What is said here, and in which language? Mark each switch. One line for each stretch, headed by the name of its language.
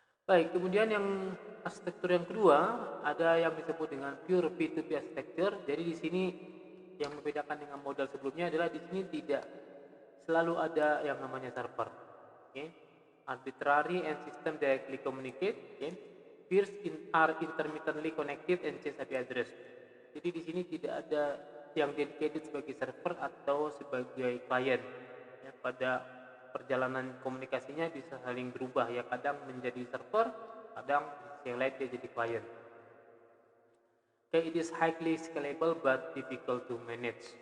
Indonesian: Baik, kemudian yang arsitektur yang kedua ada yang disebut dengan pure P2P architecture. Jadi di sini yang membedakan dengan model sebelumnya adalah di sini tidak selalu ada yang namanya server.
English: Okay. Arbitrary and system directly communicate. Okay. Peers are intermittently connected and change IP address.
Indonesian: Jadi di sini tidak ada yang dedicated sebagai server atau sebagai client. Ya, pada perjalanan komunikasinya bisa saling berubah ya, kadang menjadi server, kadang yang lain dia jadi client.
English: Okay, it is highly scalable but difficult to manage.